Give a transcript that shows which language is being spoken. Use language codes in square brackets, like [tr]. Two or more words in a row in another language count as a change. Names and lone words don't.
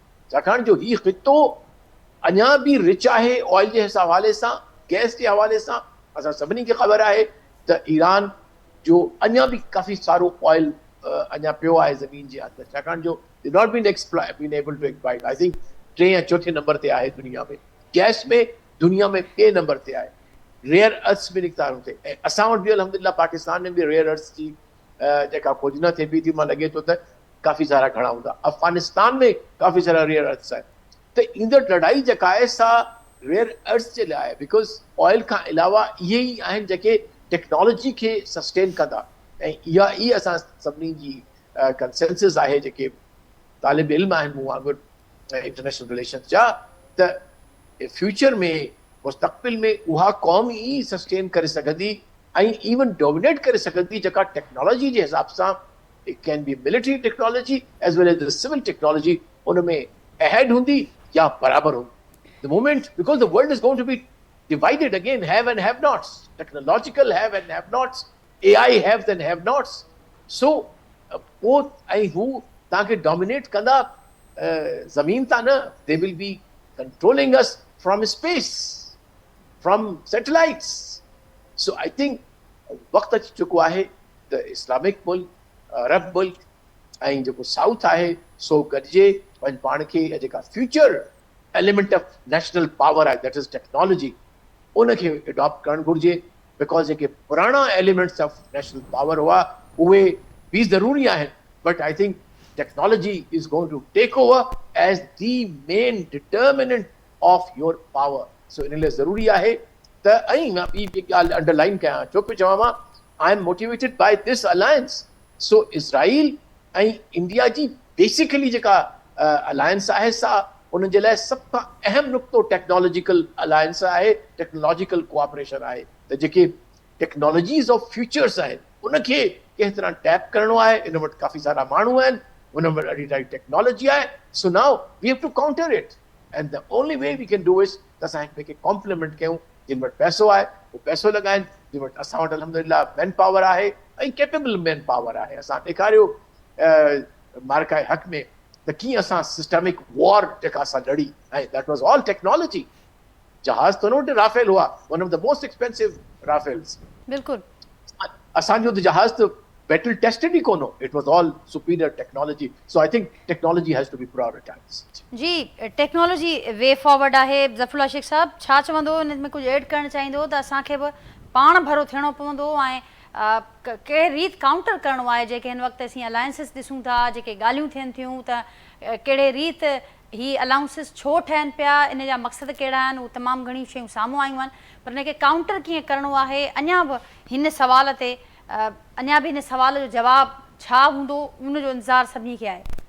[sd] छाकाणि जो हीउ ख़ितो अञा बि रिच आहे ऑयल जे हवाले सां, गैस जे हवाले सां असां सभिनी खे ख़बर आहे त ईरान जो अञा बि काफ़ी सारो ऑयल अञा पियो आहे ज़मीन जे अंदरि, छाकाणि जो [en] they not been able to exploit. I think [sd] 3 या 4 नंबर ते आहे दुनिया में, गैस में दुनिया में 2 नंबर ते आहे, [en] rare earths [sd] में निकितारूं ते। ऐं असां वटि बि अल्हम्दुलिल्लाह पाकिस्तान में बि [en] rare earths [sd] जी जेका खोजना थिए पई थी, मां लॻे थो त काफ़ी सारा घणा हूंदा। अफ़गानिस्तान में काफ़ी सारा [en] rare earths [sd] आहिनि। त ईंदड़ लड़ाई जेका आहे सा [en] rare earths [sd] जे लाइ, बिकॉज़ ऑयल खां अलावा इहे ई आहिनि जेके टेक्नोलॉजी खे सस्टेन कंदा। ऐं इहा ई असां सभिनी जी कंसेंसस आहे जेके तालिब इल्म आहिनि मूं वांगुरु [en] international relations [sd] जा, त फ्यूचर में मुस्तक़बिल में उहा क़ौम ई सस्टेन करे सघंदी ऐं [en] even dominate [sd] करे सघंदी जेका टेक्नोलॉजी जे हिसाब सां, [en] It can be military technology as well as the civil technology, [sd] उन में [en] अहेड [sd] हूंदी या बराबर हूंदी। [en] The moment, because the world is going to be divided again, have and have nots, technological have and have nots, AI have and have nots. So, both [sd] ऐं हू तव्हांखे डोमिनेट कंदा ज़मीन तां न, [en] they will be controlling us from space, from satellites. So I think [sd] वक़्तु अची चुको आहे त इस्लामिक मुल्क, अरब मुल्क ऐं जेको साउथ आहे सो गॾिजे वञी पाण खे जेका [en] future element of national power [sd] आहे, [en] that is technology, [sd] उनखे अडॉप्ट करणु घुरिजे। बिकॉज़ जेके पुराणा [en] elements of national power [sd] हुआ उहे बि ज़रूरी आहिनि, [en] But I think technology is going to take over as the main determinant of your power. [sd] सो इन लाइ ज़रूरी आहे त, ऐं मां ॿी ॻाल्हि अंडरलाइन कयां, छो पियो चवां मां, [en] I am motivated by this alliance. [sd] सो इज़राइल ऐं इंडिया जी बेसिकली जेका अलायंस आहे सा उन जे लाइ सभ खां अहम नुक़्तो [en] technological alliance [sd] आहे, [en] technological cooperation [sd] आहे। त जेके [en] technologies of futures [sd] आहिनि उनखे कंहिं तरह टैप करणो आहे। इन वटि काफ़ी सारा माण्हू आहिनि, उन वटि ॾाढी ॾाढी टेक्नोलॉजी आहे। [en] So now we have to counter it and the only way we can do is [sd] त असां हिक ॿिए खे कॉम्प्लीमेंट कयूं। जिन वटि पैसो आहे उहो पैसो लॻाइनि, जिन वटि असां वटि अल्हम्दुलिल्लाह [en] man power [sd] आहे ऐं [en] capable man power [sd] आहे। असां ॾेखारियो मार्का हक़ में त कीअं असां [en] systemic war [sd] जेका असां लड़ी, ऐं [en] that was all technology. [sd] जहाज़ त न वटि राफेल हुआ, [en] One of the most expensive Rafales. [sd] बिल्कुलु असांजो त जहाज़ त [en] battle tested [sd] ई कोन हो, [en] it was all superior technology. So I think technology has to be prioritized. [sd] जी, [en] technology way forward [sd] आहे। ज़फ़रुल्लाह शेख साहब छा चवंदो, हिन में कुझु ऐड करणु चाहींदो त असांखे बि पाण भरो थियणो पवंदो ऐं कहिड़े रीत काउंटर करिणो आहे जेके हिन वक़्तु असीं अलायंसिस ॾिसूं था, जेके ॻाल्हियूं थियनि थियूं त कहिड़े रीत ही अलाउंसिस छो ठहनि पिया, इन जा मक़सद कहिड़ा आहिनि, उहे तमामु घणियूं शयूं साम्हूं आयूं आहिनि, पर हिनखे काउंटर कीअं करिणो आहे, अञा बि हिन सवाल ते अञा बि हिन सवाल जो जवाबु छा हूंदो, उनजो इंतज़ारु सभिनी खे आहे।